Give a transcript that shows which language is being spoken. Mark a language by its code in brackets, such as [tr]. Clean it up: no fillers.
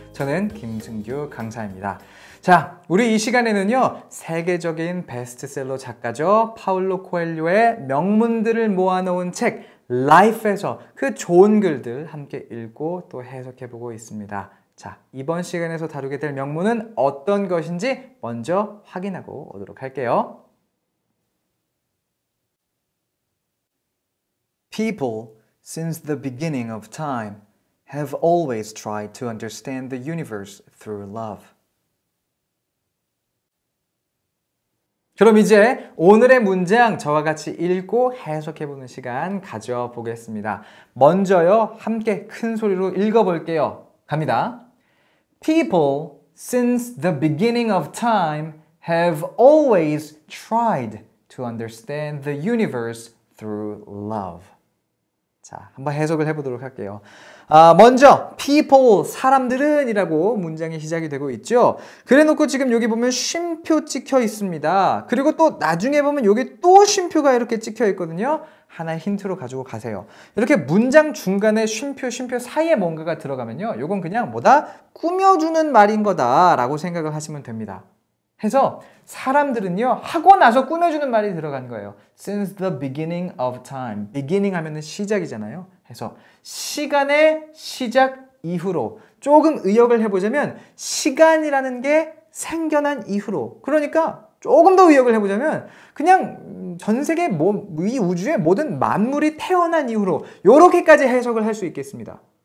[ko] 저는 김승규 강사입니다. 자, 우리 이 시간에는요, 세계적인 베스트셀러 작가죠, 파울로 코엘료의 명문들을 모아놓은 책 라이프에서 그 좋은 글들 함께 읽고 또 해석해보고 있습니다. 자, 이번 시간에서 다루게 될 명문은 어떤 것인지 먼저 확인하고 오도록 할게요. [en] People, since the beginning of time, have always tried to understand the universe through love. [ko] 그럼 이제 오늘의 문장 저와 같이 읽고 해석해보는 시간 가져보겠습니다. 먼저요, 함께 큰 소리로 읽어볼게요. 갑니다. [en] People, since the beginning of time, have always tried to understand the universe through love. [ko] 자, 한번 해석을 해보도록 할게요. 먼저 people, 사람들은 이라고 문장이 시작이 되고 있죠. 그래놓고 지금 여기 보면 쉼표 찍혀 있습니다. 그리고 또 나중에 보면 여기 또 쉼표가 이렇게 찍혀 있거든요. 하나의 힌트로 가지고 가세요. 이렇게 문장 중간에 쉼표 사이에 뭔가가 들어가면요, 이건 그냥 뭐다? 꾸며주는 말인 거다라고 생각을 하시면 됩니다. 해서 사람들은요, 하고 나서 꾸며주는 말이 들어간 거예요. [en] Since the beginning of time. [ko] beginning 하면은 시작이잖아요. 해서 시간의 시작 이후로 조금 의역을 해보자면 시간이라는 게 생겨난 이후로, 그러니까 조금 더 의역을 해보자면 그냥 전 세계 이 우주의 모든 만물이 태어난 이후로 이렇게까지 해석을 할 수 있겠습니다.